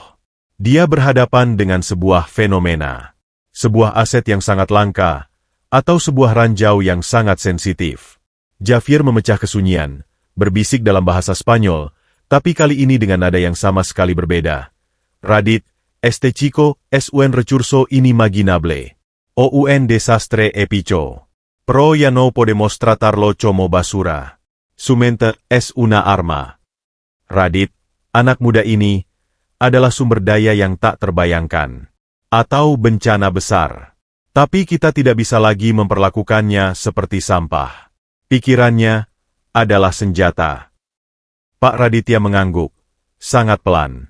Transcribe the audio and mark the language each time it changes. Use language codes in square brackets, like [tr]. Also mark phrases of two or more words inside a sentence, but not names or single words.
[id] Dia berhadapan dengan sebuah fenomena. Sebuah aset yang sangat langka, atau sebuah ranjau yang sangat sensitif. Javier memecah kesunyian, berbisik dalam bahasa Spanyol, tapi kali ini dengan nada yang sama sekali berbeda. "Radit, [es] este chico es un recurso inimaginable. O un desastre épico. Pero ya no podemos tratarlo como basura. Su mente es una arma." [id] Radit, anak muda ini, adalah sumber daya yang tak terbayangkan. Atau bencana besar. Tapi kita tidak bisa lagi memperlakukannya seperti sampah. Pikirannya adalah senjata. Pak Raditya mengangguk, sangat pelan.